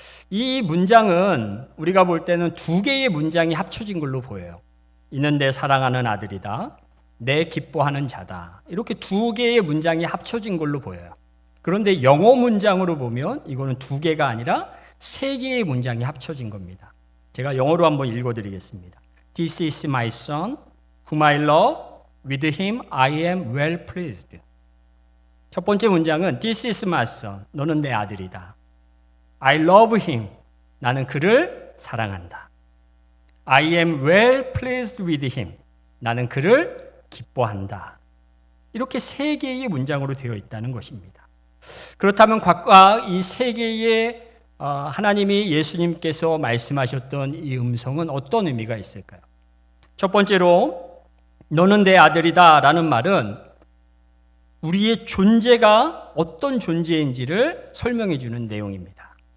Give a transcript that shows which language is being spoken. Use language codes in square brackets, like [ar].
[ko] 이 문장은 우리가 볼 때는 두 개의 문장이 합쳐진 걸로 보여요. 이는 내 사랑하는 아들이다, 내 기뻐하는 자다. 이렇게 두 개의 문장이 합쳐진 걸로 보여요. 그런데 영어 문장으로 보면 이거는 두 개가 아니라 세 개의 문장이 합쳐진 겁니다. 제가 영어로 한번 읽어드리겠습니다. [en] This is my son, whom I love. With him I am well pleased. [ko] 첫 번째 문장은 [en] This is my son. [ko] 너는 내 아들이다. [en] I love him. [ko] 나는 그를 사랑한다. [en] I am well pleased with him. [ko] 나는 그를 기뻐한다. 이렇게 세 개의 문장으로 되어 있다는 것입니다. 그렇다면 각각 이 세 개의 하나님이 예수님께서 말씀하셨던 이 음성은 어떤 의미가 있을까요? 첫 번째로 너는 내 아들이다 라는 말은 우리의 존재가 어떤 존재인지를 설명해 주는 내용입니다.